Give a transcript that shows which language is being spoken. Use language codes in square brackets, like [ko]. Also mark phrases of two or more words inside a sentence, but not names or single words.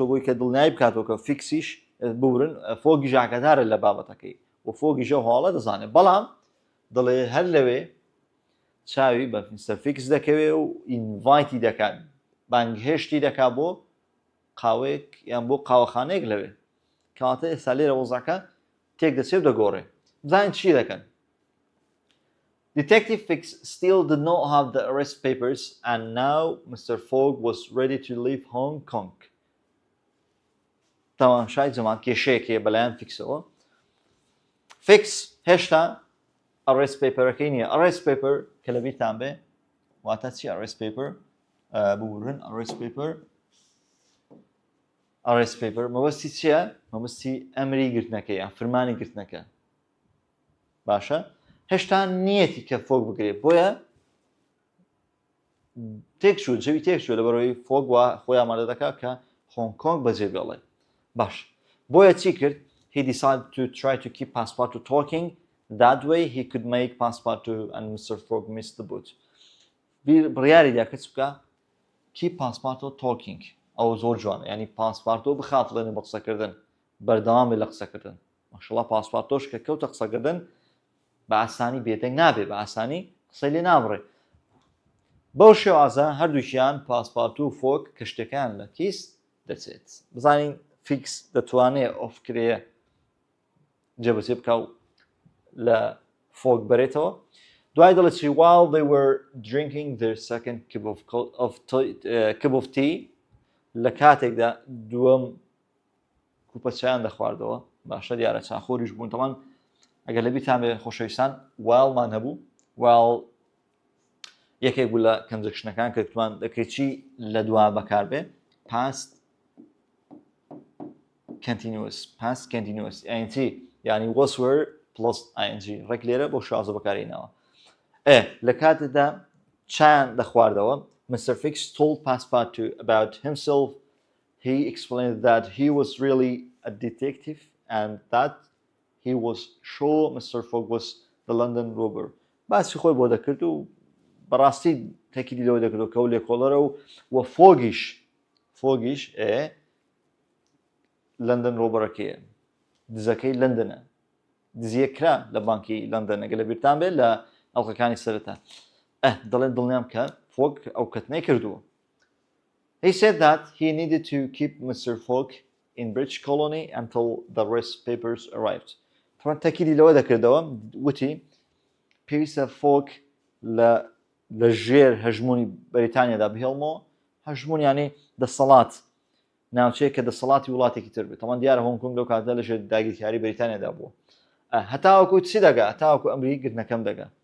[ckb] بووی کە دڵنیایی بکاتەوە کە فیکسیش بورن فۆگی ژاکەدارە لە بابەتەکەی و فۆگی ژە هەواڵە دەزانێت بەڵام دەڵێ هەر لەوێ چاوی بە میستەر فیکس دەکەوێ و ئینڤایتی دەکات بانگهێشتی دەکات بۆ قاوەیەک یان بۆ قاوەخانەیەک لەوێ کەواتە ئێستا لێرە وەزاکە تێک دەچێت و دەگۆڕێ بزانین چی دەکەن [en] Detective Fix still did not have the arrest papers and now Mr. Fogg was ready to leave Hong Kong. [ckb] تەماشای جەماعەت کێشەیەکێ بەلایەن فیکسەوە فیکس هێشتا [en] arrest paperەکەی [ckb] نییە [en] arrest paper [ckb] کە لە بیرتان بێ واتە چی [en] arrest paper [ckb] ببورن [en] arrest paper arrest paper [ckb] مەبەستی چییە؟ مەبەستی ئەمری گرتنەکە یان فەرمانی گرتنەکە باشە هێشتا نیەتی کە فۆک بگرێت بۆیە تێکچوو جەوی تێکچوو لەبەرەوەی فۆک وە خۆی ئامادە دەکات کە هۆنگ کۆنگ بەجێ بێڵێ باش بۆیە چی کرد [en] he decided to try to keep Passepartout talking that way he could make Passepartout and Mr. Fogg miss the boat [ckb] بڕیاری دا کەس بکە [en] keep Passepartout talking [ckb] ئەو زۆر جوانە ینی پاسپارتۆ بخاتڵێنێ بە قسەکردن بەردەوام لە قسەکردن ماشەڵڵا پاسپارتۆش کە کەوتە قسەکردن بە ئاسانی بێدەنگ نابێ بە ئاسانی قسەی لێ نابڕێ بەو شێوازە هەردووکیان پاسپارتو و فۆک کە شتەکان لە کیس دەچێت بزانین فیکس دەتوانێت ئۆفکرەیە جێبەجێ بکە و لە فۆک بەرێتەوە دوای دەڵێت چی [en] while they were drinking their second cup of tea [ckb] لە کاتێکدا دووەم کوپە چایان دەخواردەوە باشە دیارە چاخۆریش بوون تەمان ئەگەر لە بیرتان بێ خۆشەویستان whileمان هەبوو while یەکێک بوو لە کەنجەکشنەکان کە توان دەکرێت چی لە دوا بەکار بێ past [en] continuous ing [ckb] یعنی [en] was were plus ing [ckb] ڕێک لێرە بۆ شازە بەکارێنەوە لە کاتێکدا چایان دەخواردەوە Mr. [en] Fix told Passepartout about himself. He explained that he was really a detective and that he was sure Mr. Fogg was the London robber. [ckb] باسی خۆی بۆ دەکرد و بەڕاستی تەکیدی لەوە دەکرد و کە و لێکۆڵەرە و فۆگیش لەندەن ڕۆبەرەکەیە دزەکەی لەندەنە دزیە کرا لە بانکی لەندەن ئەگەر لە بیرتان بێت لە ئەڵلقەکانی سەرەتا دەڵێن دڵنیام کە فۆگ ئەو کەتنەی کردووە [en] He said that he needed to keep Mr. Fogg in British colony until the rest papers arrived. [ckb] طبعا تەکیدی لەوە دەکردەوە وتی پێویستە فۆگ لە ژێر هەژمونی بەریتانیادا بهێڵمەوە هەژمونیانی دەسەڵات ناوچەیە کە دەسەڵاتی وڵاتێکی تر بێت تەمان دیارە هۆنگ کۆنگ لەو کاتە لە ژێر داگیرکاری بەریتانیادا بووە هەتاوەکو چی دەگا هەتاوەکو ئەمری گرتنەکەم دەگا